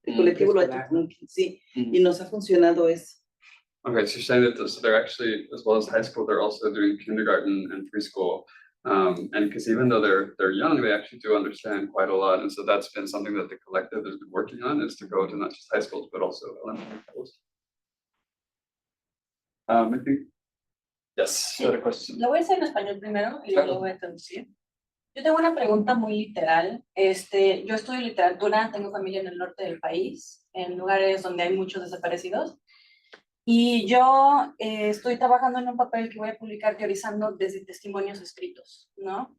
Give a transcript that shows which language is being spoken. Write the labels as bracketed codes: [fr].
[es] El colectivo lo ha hecho, sí, y nos ha funcionado eso. [en] Okay, so you're saying that so they're actually, as well as high school, they're also doing kindergarten and preschool. And because even though they're young, they actually do understand quite a lot. And so that's been something that the collective has been working on, is to go to not just high schools, but also elementary schools. I think, yes, you had a question. [es] Lo voy a hacer en español primero y luego lo voy a traducir. Yo tengo una pregunta muy literal. Yo estudio literatura, tengo familia en el norte del país, en lugares donde hay muchos desaparecidos. Y yo estoy trabajando en un papel que voy a publicar teorizando desde testimonios escritos, ¿no?